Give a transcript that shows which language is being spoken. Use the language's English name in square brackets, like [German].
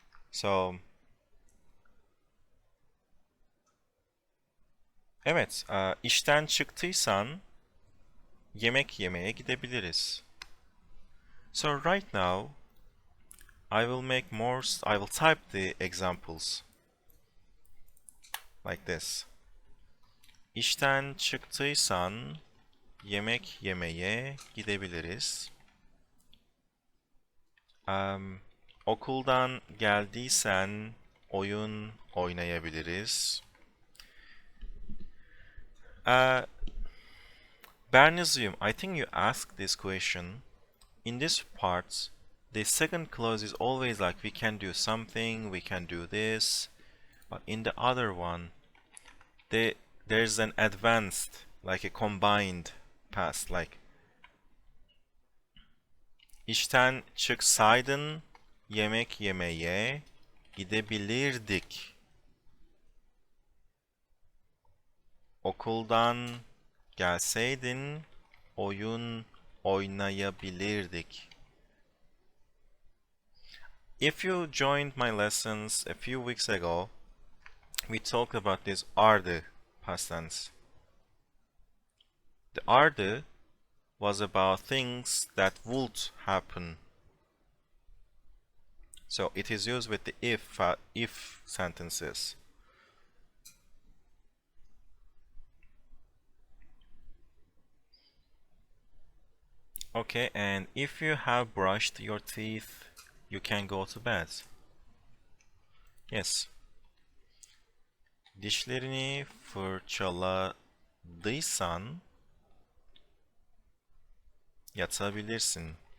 [English] So [Turkish] evet, işten çıktıysan yemek yemeye gidebiliriz. [English] So right now I will type the examples like this. [Turkish] İşten çıktıysan yemek yemeye gidebiliriz. Okuldan geldiysen oyun oynayabiliriz. [English] Bernizium, I think you asked this question. In this part, the second clause is always like we can do something, we can do this. But in the other one, there's an advanced, like a combined past, like [Turkish] İşten çıksaydın yemek yemeye gidebilirdik. Okuldan gelseydin oyun oynayabilirdik. [English] If you joined my lessons a few weeks ago, we talked about this ardı past tense. The ardı was about things that would happen. So it is used with the if sentences. Okay, and if you have brushed your teeth, you can go to bed. Yes. [Turkish] Dişlerini fırçaladıysan yatabilirsin.